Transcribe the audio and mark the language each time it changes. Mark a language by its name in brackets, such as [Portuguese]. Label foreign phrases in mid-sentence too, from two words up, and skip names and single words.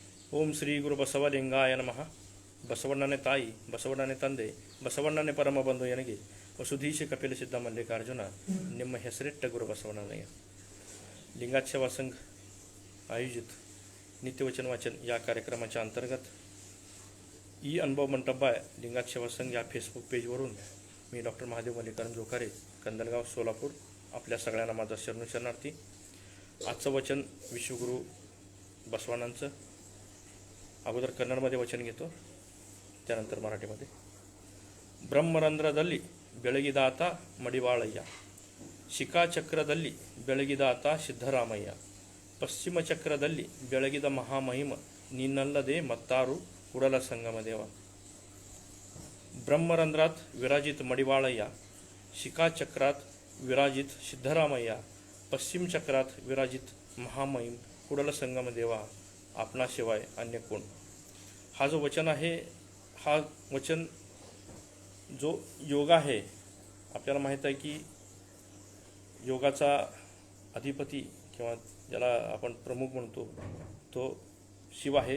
[Kannada] ಓಂ ಶ್ರೀ ಗುರು ಬಸವಲಿಂಗಾಯ ನಮಃ. ಬಸವಣ್ಣನೇ ತಾಯಿ, ಬಸವಣ್ಣನೇ ತಂದೆ, ಬಸವಣ್ಣನೇ ಪರಮ ಬಂಧು ಎನಗೆ ವಸುಧೀಶ ಕಪಿಲ ಸಿದ್ಧ ಮಲ್ಲಿಕಾರ್ಜುನ ನಿಮ್ಮ ಹೆಸರಿಟ್ಟ गुरु बसवಣ್ಣನಯ್ಯ. [Marathi] लिंगायत सेवा संघ आयोजित नित्यवचन वाचन या कार्यक्रमाच्या अंतर्गत ई अनुभव मंटप आहे लिंगायत सेवा संघ या फेसबुक पेजवरून मी डॉक्टर महादेव मल्लिकार्जुन जोखारे, कंदलगाव, सोलापूर, आपल्या सगळ्यांना माझा शरणार्थी. आजचं वचन विश्वगुरू बसवಣ್ಣांचं. अगोदर कन्नडमध्ये वचन घेतो, त्यानंतर मराठीमध्ये. [Kannada] ಬ್ರಹ್ಮರಂಧ್ರದಲ್ಲಿ ಬೆಳಗಿದಾತ ಮಡಿವಾಳಯ್ಯ, ಶಿಖಾಚಕ್ರದಲ್ಲಿ ಬೆಳಗಿದಾತ ಸಿದ್ದರಾಮಯ್ಯ, ಪಶ್ಚಿಮ ಚಕ್ರದಲ್ಲಿ ಬೆಳಗಿದ ಮಹಾಮಹಿಮ ನಿನ್ನಲ್ಲದೆ ಮತ್ತಾರು ಕುಡಲ ಸಂಗಮದೇವ. [Marathi] ब्रह्मरंध्रात विराजित मडिवाळय्या, शिखाचक्रात विराजित सिद्धरामय्या, पश्चिम चक्रात विराजित महामहिम कुडल संगम देवा, आपणाशिवाय अन्य कोण. हा जो वचन आहे, हा वचन जो योगा आहे, आपल्याला माहीत आहे की योगाचा अधिपती किंवा ज्याला आपण प्रमुख म्हणतो तो शिव आहे.